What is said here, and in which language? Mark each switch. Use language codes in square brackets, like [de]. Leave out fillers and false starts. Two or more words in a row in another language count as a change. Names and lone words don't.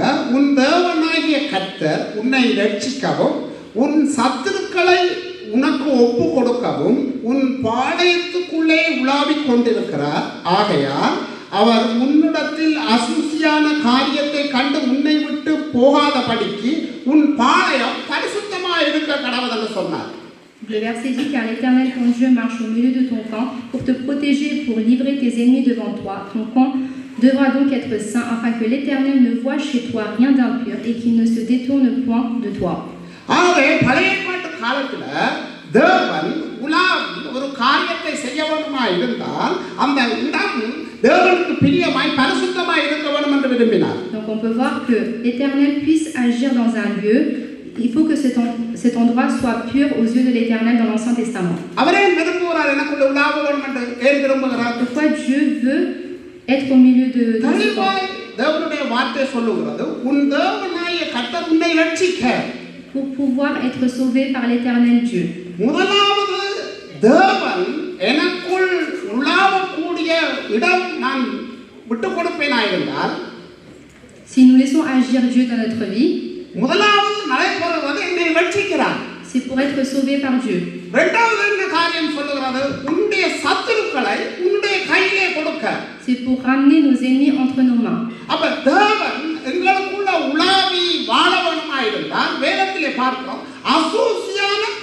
[ta] உன் தேவனாகிய கர்த்தர் உன்னை இரட்சிக்கவும் உன் சத்துருக்களை உனக்கு ஒப்பு கொடுக்கவும் உன் பாளையத்துக்குள்ளே உலாவிக் கொண்டிருக்கிறார். ஆகையால் அவர் உன்னிடத்தில் அசுசியான காரியத்தை கண்டு உன்னை விட்டு போகாதபடிக்கு உன் பாளையம் பரிசுத்தமாக இருக்க கடவுள் என்று சொன்னார். [fr] Le verset dit car l'Éternel ton Dieu marche au milieu de ton camp pour te protéger et pour livrer tes ennemis devant toi. Ton camp devra donc être saint afin que l'Éternel ne voie chez toi rien d'impur et qu'il ne se détourne point de toi. [ta] ஆகவே பழைய ஏற்பாட்டு காலத்துல தேவன் உலாவி ஒரு காரியத்தை செய்ய வேண்டுமா இருந்தால் அந்த இடம் தேவனுக்கு பிரியமாய் பரிசுத்தமாய் இருக்க வேண்டும் என்று விரும்பினார். [fr] Donc on peut voir que l'Éternel puisse agir dans un lieu, il faut que cet endroit soit pur aux yeux de l'Éternel dans l'Ancien Testament. [ta] அவரே விரும்புகிறார் எனக்குள்ள உலாவ வேண்டும் என்று ஏன் விரும்புகிறார்? [fr] Pourquoi Dieu veut être au milieu de ce camp? [ta] தேவனுடைய வார்த்தை சொல்லுகிறது உன் தேவனாகிய கர்த்தர் உன்னை இரட்சிக்க. [fr] Pour pouvoir être sauvé par l'Éternel Dieu. [ta] முதலாவது தேவன் எனக்குள் உலாவக்கூடிய இடம் நான் விட்டு கொடுப்பேனாயிருந்தால், [fr] si nous laissons agir Dieu dans notre vie, [ta] முதலாவது நடைபெறுவது என்னை இரட்சிக்கிறார். [fr] c'est pour être sauvé par Dieu. [ta] இரண்டாவது என்ன காரியம் சொல்லுகிறது? உன்னுடைய சத்துருக்களை உன்னுடைய கையிலே கொடுக்க. [fr] C'est pour ramener nos ennemis entre nos mains. [ta] அப்ப தேவன் எங்களுக்குள்ள உலாவி வாழ வேண்டுமாயிருந்தால் வேதத்திலே பார்க்கிறோம் அசூசியான